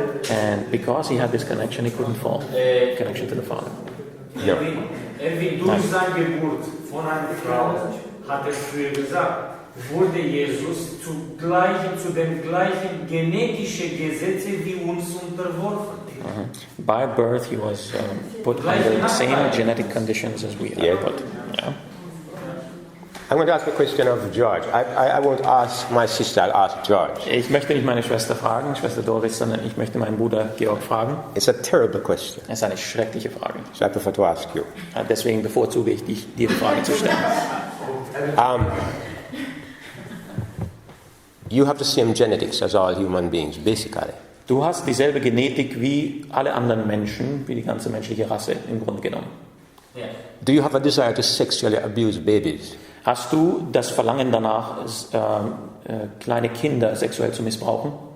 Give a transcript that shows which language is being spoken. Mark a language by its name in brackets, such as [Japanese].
[English] And because he had this connection, he couldn't fall. Connection to the Father. [German] Erwin, durch seine Geburt von einer Frau, hat er früher gesagt, wurde Jesus zu den gleichen genetischen Gesetzen wie uns unterworfen. [English] By birth, he was put under the same genetic conditions as we are put. Yeah. I'm going to ask a question of George. I won't ask my sister, I'll ask George. [German] Ich möchte nicht meine Schwester fragen, Schwester Doris, sondern ich möchte meinen Bruder Georg fragen. [English] It's a terrible question, [German] Es ist eine schreckliche Frage. [English] so I prefer to ask you. [German] Deswegen bevorzuge ich dich, dir die Frage zu stellen. [English] You have the same genetics as all human beings, basically. [German] Du hast dieselbe Genetik wie alle anderen Menschen, wie die ganze menschliche Rasse im Grunde genommen. [English] Do you have a desire to sexually abuse babies? [German] Hast du das Verlangen danach, kleine Kinder sexuell zu missbrauchen?